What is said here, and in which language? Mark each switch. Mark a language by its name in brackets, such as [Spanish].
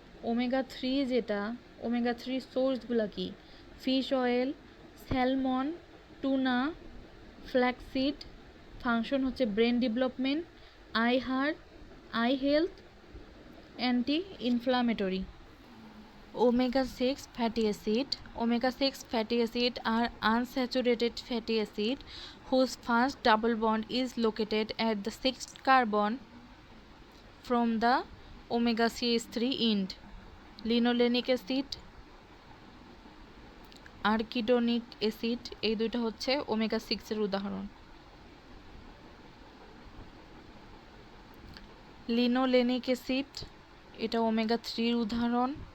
[Bangla] Omega 3 যেটা, omega 3 সোর্সগুলো কি? Fish oil, salmon, tuna, flaxseed. Function হচ্ছে brain development, I hurt, I health, anti inflammatory. [English] Omega 6 fatty acid. Omega 6 fatty acid are unsaturated fatty acid whose first double bond is located at the 6th carbon from the omega CH3 end. Linolenic acid, [Bangla] আর্কিডোনিক acid, এই দুইটা হচ্ছে omega 6 এর উদাহরণ। Linolenic acid, এটা omega 3 এর উদাহরণ।